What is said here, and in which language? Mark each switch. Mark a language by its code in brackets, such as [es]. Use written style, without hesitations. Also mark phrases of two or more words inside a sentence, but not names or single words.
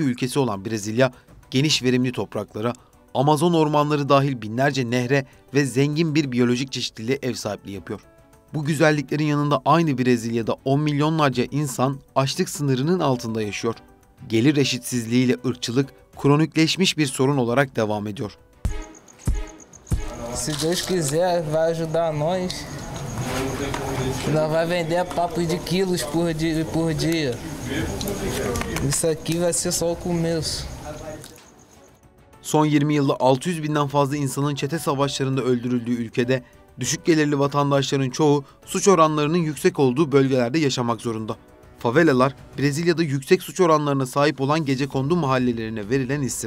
[tr] ülkesi olan Brezilya, geniş verimli topraklara, Amazon ormanları dahil binlerce nehre ve zengin bir biyolojik çeşitliliğe ev sahipliği yapıyor. Bu güzelliklerin yanında aynı Brezilya'da 10 milyonlarca insan açlık sınırının altında yaşıyor. Gelir eşitsizliğiyle ırkçılık kronikleşmiş bir sorun olarak devam ediyor. [pt] Se Deus quiser, vai ajudar nós. Nós vai vender papo de quilos por dia. Isso aqui vai ser só o começo. [tr] Son 20 yılda 600 binden fazla insanın çete savaşlarında öldürüldüğü ülkede, düşük gelirli vatandaşların çoğu suç oranlarının yüksek olduğu bölgelerde yaşamak zorunda. Favelalar, Brezilya'da yüksek suç oranlarına sahip olan gecekondu mahallelerine verilen isim.